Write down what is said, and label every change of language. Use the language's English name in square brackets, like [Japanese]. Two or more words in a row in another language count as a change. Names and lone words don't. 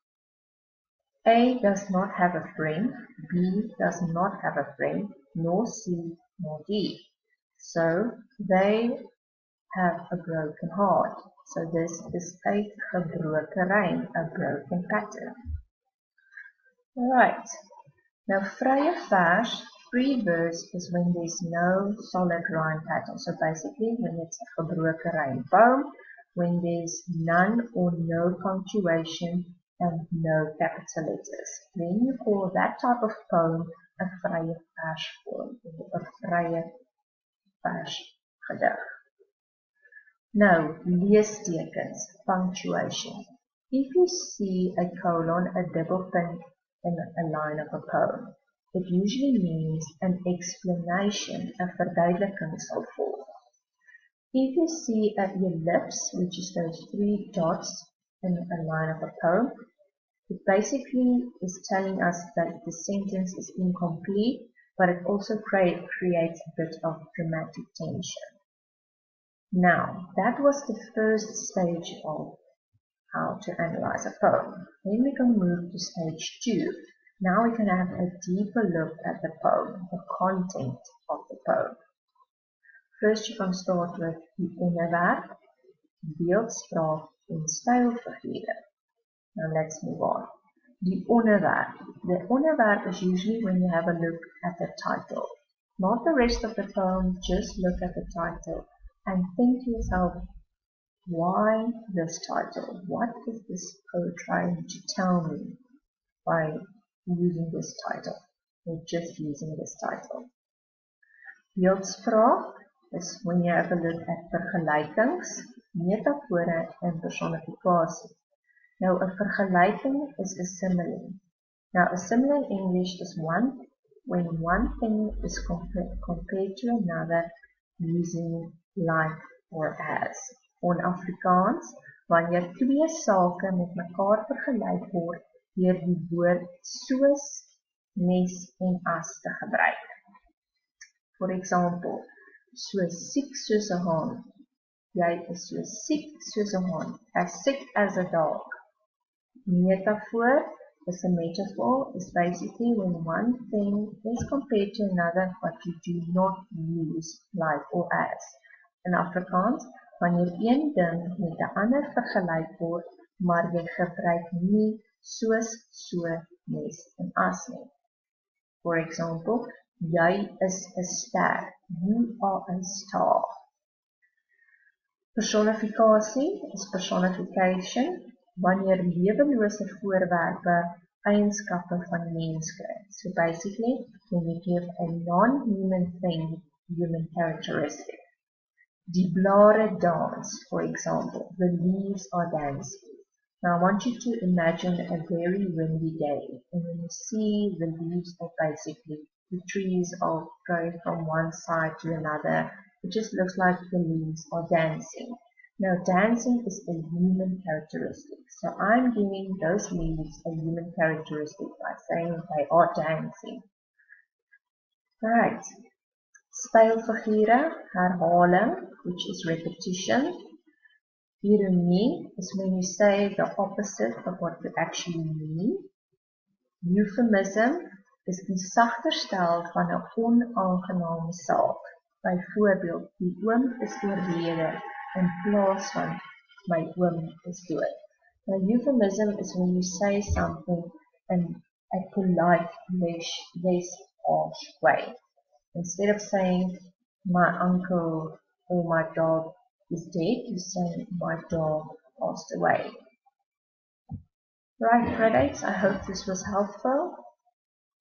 [English] A does not have a friend, B does not have a friend, nor C, nor D. So they have a broken heart. So this is a [Afrikaans] gebroken rein, [English] a broken pattern. Alright, now [Afrikaans] vrye vers, [English] free verse is when there's no solid rhyme pattern. So basically when it's a [Afrikaans] gebroken rein [English] poem, when there's none or no punctuation and no capital letters. Then you call that type of poem a [Afrikaans] vrye vers [English] poem, or a [Afrikaans] vrye vers gedig. [English] Now, leestekens, punctuation. If you see a colon, a double punt in a line of a poem, it usually means an explanation, a [Afrikaans] verduideliking sal volg. [English] If you see an ellipse, which is those 3 dots in a line of a poem, it basically is telling us that the sentence is incomplete, but it also creates a bit of dramatic tension. Now, that was the first stage of how to analyze a poem. Then we can move to stage 2. Now we can have a deeper look at the poem, the content of the poem. First you can start with [Afrikaans] die onderwerp, beeldspraak en stylfigure. [English] Now let's move on. [Afrikaans] Die onderwerp. [English] The onderwerp is usually when you have a look at the title. Not the rest of the poem, just look at the title and think to yourself, why this title? What is this poet trying to tell me by using this title or just using this title? Beeldspraak is when you have a look at [Afrikaans] vergelykings, metafore en personifikasie. [English] Now a vergelyking is a simile. Now a simile in English is when one thing is compared to another using like or as. [Afrikaans] In Afrikaans, wanneer 2 sake met mekaar vergelyk word deur die woord soos, nes en as te gebruik. [English] For example, [Afrikaans] so siek soos 'n haan. Jy is so siek soos 'n haan, [English] as sick as a dog. Metaphor is a metaphor, is basically when one thing is compared to another but you do not use like or as. [Afrikaans] In Afrikaans, wanneer een ding met 'n ander vergelyk word, maar jy gebruik nie soos, so, nes en as nie. [English] For example, [Afrikaans] jy is 'n ster, [English] you are a star. [Afrikaans] Personifikasie is personification, wanneer lewelose voorwerpe eienskappe van mens kry. [English] So basically, when you give a non-human thing human characteristic. [Afrikaans] Die blare [English] dance, for example, the leaves are dancing. Now I want you to imagine a very windy day, and when you see the leaves are basically, the trees are going from one side to another, it just looks like the leaves are dancing. Now dancing is a human characteristic. So I'm giving those leaves a human characteristic by saying they are dancing. Right. [Afrikaans] Spelfigure, herhaling, [English] which is repetition. Ironie is when you say the opposite of what you actually mean. [Afrikaans] Euphemism is die sagter stel van 'n onaangename saak. Byvoorbeeld, die oom is oorlede in plaas van my oom is dood. [English] Now, euphemism is when you say something in a polite, less harsh way. Instead of saying my uncle or my dog is dead, you say my dog passed away. Right, grade 8, I hope this was helpful.